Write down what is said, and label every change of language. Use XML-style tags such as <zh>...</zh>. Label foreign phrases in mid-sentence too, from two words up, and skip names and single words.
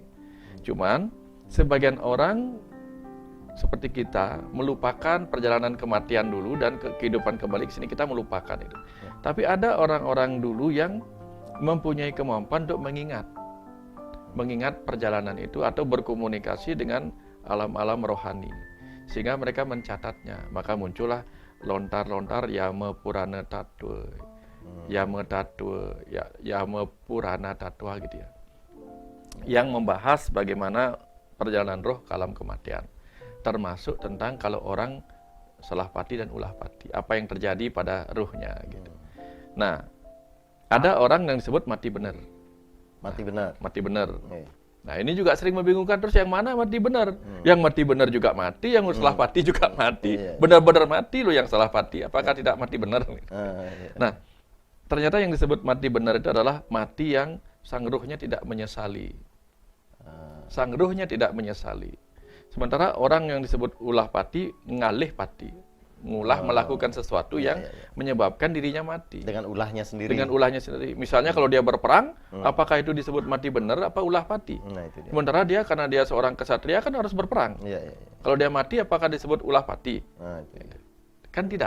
<id>Cuman, sebagian orang seperti kita melupakan perjalanan kematian dulu dan kehidupan kembali ke sini kita melupakan itu. Tapi ada orang-orang dulu yang mempunyai kemampuan untuk mengingat perjalanan itu atau berkomunikasi dengan alam-alam rohani. Sehingga mereka mencatatnya. Maka muncullah lontar-lontar Yama Purana Tattwa. Yama Tattwa, Yama Purana Tattwa gitu ya. Yang membahas bagaimana perjalanan roh ke alam kematian. Termasuk tentang kalau orang salah pati dan ulah pati, apa yang terjadi pada ruhnya gitu. Nah, ada orang yang disebut mati benar. Mati benar. Mati benar. Oke. Nah, ini juga sering membingungkan, terus yang mana mati benar? Yang mati benar juga mati, yang salah pati juga mati. Iya. Benar-benar mati loh yang salah pati. Apakah tidak mati benar? Iya. Nah, ternyata yang disebut mati benar itu adalah mati yang sang ruhnya tidak menyesali. Sang ruhnya tidak menyesali. Sementara orang yang disebut ulah pati, ngalih pati. Ngulah melakukan sesuatu yang menyebabkan dirinya mati. Dengan ulahnya sendiri. Dengan ulahnya sendiri. Misalnya kalau dia berperang, apakah itu disebut mati benar apa ulah pati? Nah, itu dia. Sementara dia karena dia seorang kesatria kan harus berperang. Iya. Kalau dia mati apakah disebut ulah pati? Nah, itu dia. Kan tidak.</id>